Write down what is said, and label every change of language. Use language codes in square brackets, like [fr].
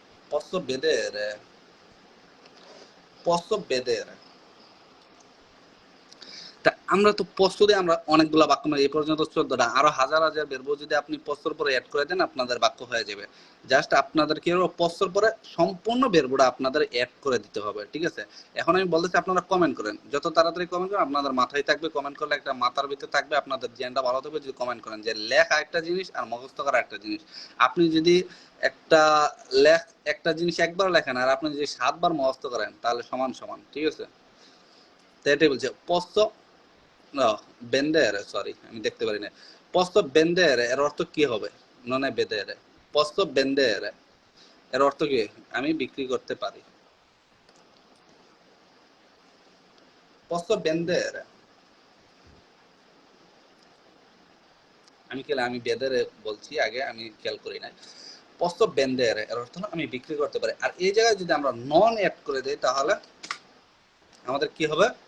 [it] posso vedere posso vedere [bn] তা আমরা তো প্রশ্ন দিয়ে আমরা অনেকগুলো বাক্য মানে এই পর্যন্ত 14টা, আরো হাজার হাজার বেরবো। যদি আপনি প্রশ্নের পরে অ্যাড করে দেন আপনাদের বাক্য হয়ে যাবে। জাস্ট আপনাদের কি হবে, প্রশ্নের পরে সম্পূর্ণ বেরবোটা আপনাদের অ্যাড করে দিতে হবে, ঠিক আছে? এখন আমি বলতেছি আপনারা কমেন্ট করেন, যত তাড়াতাড়ি কমেন্ট করেন আপনাদের মাথায় থাকবে। কমেন্ট করলে একটা মাথার ভিতরে থাকবে, আপনাদের জ্ঞানটা ভালো থাকবে। যদি কমেন্ট করেন যে লেখা একটা জিনিস আর মুখস্থ করা একটা জিনিস, আপনি যদি একটা একটা জিনিস একবার লেখেন আর আপনি যদি 7বার মুখস্থ করেন তাহলে সমান সমান, ঠিক আছে? তো এটাই বলছে প্রশ্ন বেন্ডেরে, সরি আমি দেখতে পারি না। [it] posso vendere [bn] এর অর্থ কি হবে? [it] non è vedere, posso vendere [bn] এর অর্থ কি? আমি বিক্রি করতে পারি। [it] posso vendere, [bn] আমি vedere বলছি আগে, আমি খেয়াল করি নাই। [it] posso vendere [bn] এর অর্থ আমি বিক্রি করতে পারি। আর এই জায়গায় যদি আমরা নন অ্যাড করে দেই তাহলে আমাদের কি হবে?